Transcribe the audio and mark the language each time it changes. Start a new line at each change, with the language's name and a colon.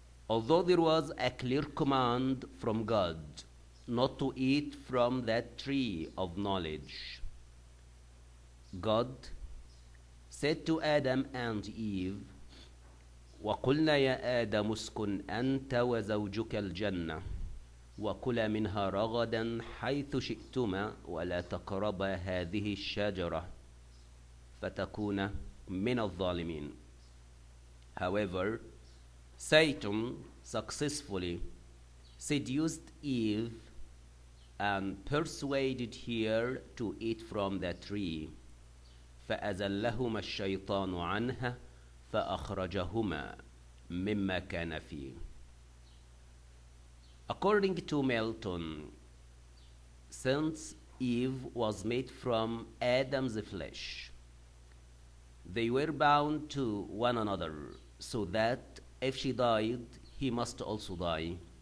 English: Although there was a clear command from God not to eat from that tree of knowledge, God said to Adam and Eve,
Arabic: وَقُلْنَا يَا آدَمُ اسْكُنْ أَنْتَ وَزَوْجُكَ الْجَنَّةَ وَكُلَا مِنْهَا رَغَدًا حَيْثُ شِئْتُمَا وَلَا تَقْرَبَا هَذِهِ الشَّجَرَةَ فَتَكُونَا مِنَ الظَّالِمِينَ.
English: However, Satan successfully seduced Eve and persuaded her to eat from the tree.
Arabic: فأزلهما الشيطان عنها فأخرجهما مما كان فيه.
English: According to Milton, since Eve was made from Adam's flesh, they were bound to one another, so that if she died, he must also die.